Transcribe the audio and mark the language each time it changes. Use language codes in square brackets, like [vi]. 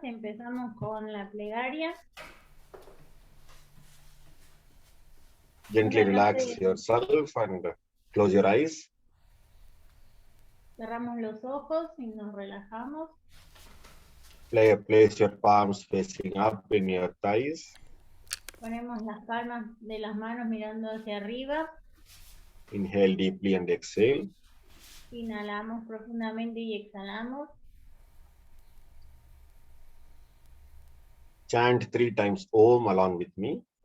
[es] Empezamos con la plegaria. [en] Gently relax yourself and close your eyes. [es] Cerramos los ojos y nos relajamos. [en] Place your palms facing up in your thighs. [es] Ponemos las palmas de las manos mirando hacia arriba. [en] Inhale deeply and exhale. [es] Inhalamos profundamente y exhalamos. [en] Chant 3 times Om along with me.